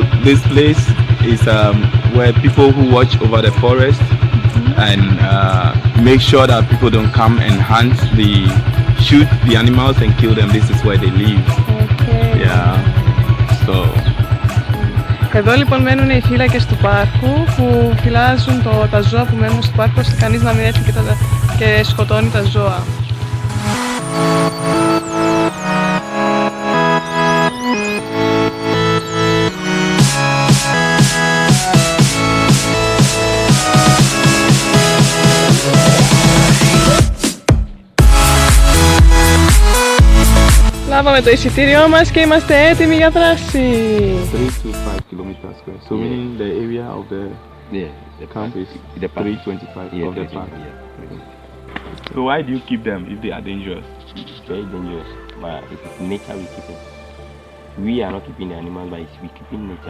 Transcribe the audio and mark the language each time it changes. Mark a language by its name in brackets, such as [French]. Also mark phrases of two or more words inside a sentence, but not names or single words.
[English] this place is where people who watch over the forest and make sure that people don't come and shoot the animals and kill them. This is where they live. Okay. Yeah. So. [Greek] Εδώ λοιπόν μένουν οι φύλακες του πάρκου που φυλάζουν τα ζώα που μένουν στο πάρκο ώστε κανείς να μην έρθει και σκοτώνει τα ζώα. Λάβαμε το εισιτήριό μας και είμαστε έτοιμοι για δράση. [English] 3 to 5 kilometers square. So meaning the area of the camp is 325 of the park. So why do you keep them if they are dangerous? It's very dangerous, but it is nature we keep it. We are not keeping the animals, but we keeping nature.